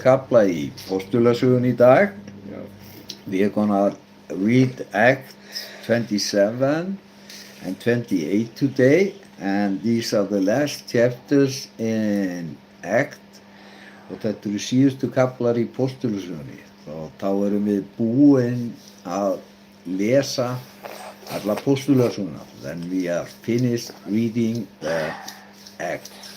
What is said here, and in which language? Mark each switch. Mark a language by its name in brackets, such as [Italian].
[Icelandic] kafla í Postulasögunni í dag. [English] We're gonna read Acts 27 and 28 today, and these are the last chapters in Acts. [Icelandic] Og þetta eru síðustu kaflar í Postulasögunni. Þá erum við búin að lesa alla Postulasöguna. [English] Then we are finished reading the Acts.